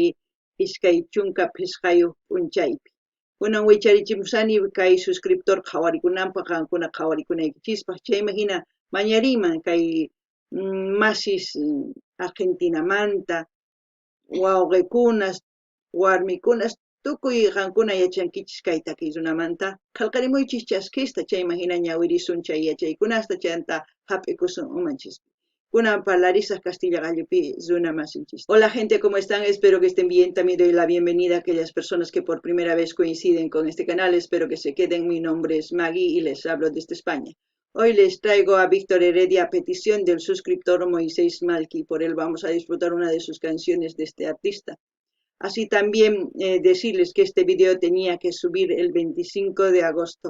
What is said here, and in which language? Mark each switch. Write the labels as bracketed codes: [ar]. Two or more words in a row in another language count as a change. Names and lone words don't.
[qu] iskay chunka pisqayuq p'unchaypi kunan wicharichimusani kay suscriptor qhawarikunanpaq qankuna qhawarikunaykichispas chayma hina mañariman kay masis Argentinamanta wawqikunas warmikunas tukuy qankuna yachankichis kay takiy runamanta qillqarimuychis chaskista chayma hina ñawirisun chay yachaykunasta chanta hap'ikusun umanchispi kunan parlarisaq Castilla gallupi runa masinchis. [es] Hola gente, ¿cómo están? Espero que estén bien. También doy la bienvenida a aquellas personas que por primera vez coinciden con este canal. Espero que se queden. Mi nombre es Maggie y les hablo desde España. Hoy les traigo a Víctor Heredia a petición del suscriptor Moisés Malqui. Por él vamos a disfrutar una de sus canciones de este artista. Así también decirles que este video tenía que subir el 25 de agosto.